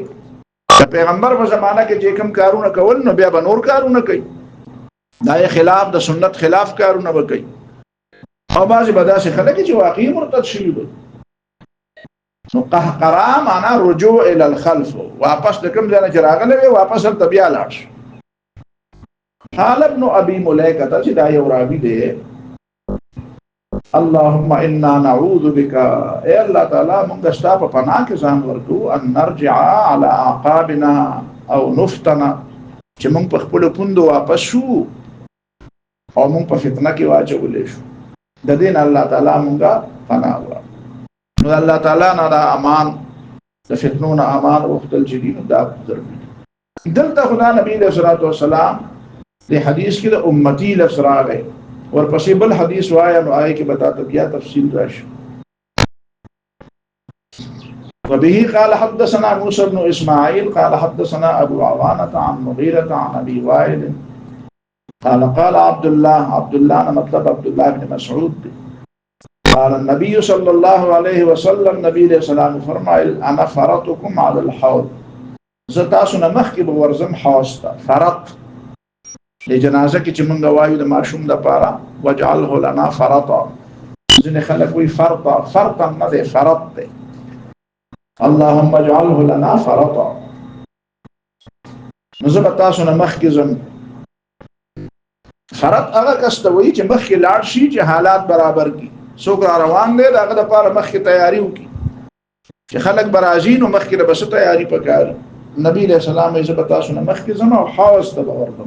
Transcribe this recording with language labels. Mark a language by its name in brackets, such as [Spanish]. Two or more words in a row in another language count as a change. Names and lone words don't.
[Pashto] د پیغمبر په زمانہ کې چې کوم کارونه کول نو بیا به نور کارونه کوي، دا خلاف د سنت خلاف کارونه وکړي. او بعضی به داسې خلک چې واقعي مرتد شوی وي. نو قهقرا معنا [Arabic] رجوع الى الخلف، [Pashto] واپس د کوم ځای چې راغلی وي واپس تر بیا لاړ شي. [Arabic] قال ابن ابي مليكه [Pashto] چې دا یو راوی دی، [Arabic] اللهم انا نعوذ بك، [Pashto] اے الله تعالی موږ ستا په پناه کې ځان ورکو، [Arabic] ان نرجع على اعقابنا او نفتنا، [Pashto] چې موږ په خپل پوندو واپس شو او موږ په فتنه کې واچولې شو. د دین الله تعالی مونږه پناه ورکړه. نو الله تعالی نه دا امان د فتنو نه امان وختل جدي دا ضروري دلته خدا نبی علیہ الصلوۃ والسلام د حدیث کې د امتی لفظ راغی ورپسې بل حدیث وایا نو آی کې بتا ته بیا تفصیل راشي. [Arabic] وبه قال حدثنا موسى بن اسماعيل قال حدثنا ابو عوانة عن مغيرة عن ابي وائل قال قال عبد الله مطلب عبد الله بن مسعود قال النبي صلى الله عليه وسلم [Pashto] نبی علیہ السلام فرمایل [Arabic] انا فرطكم على الحوض [Pashto] زتاسو نه مخکې به ورزم حوض ته. فرط د جنازه کې چې مونږ وایو د ماشوم د پاره [Arabic] وجعله لنا فرطا [Pashto] ځینې خلک وایي فرطا نه دی فرط دی. [Arabic] اللهم اجعله لنا فرطا. [Pashto] نو زه به تاسو نه مخکې ځم. فرط هغه کس ته وایي چې مخکې لاړ شي چې حالات برابر کړي. څوک را روان دی د هغه دپاره مخکې تیاري وکړي چې خلک به راځي نو مخکې د بس تیاري پکار. نبی علیہ السلام یې زه به تاسو نه مخکې ځم او حوض ته به ورځم.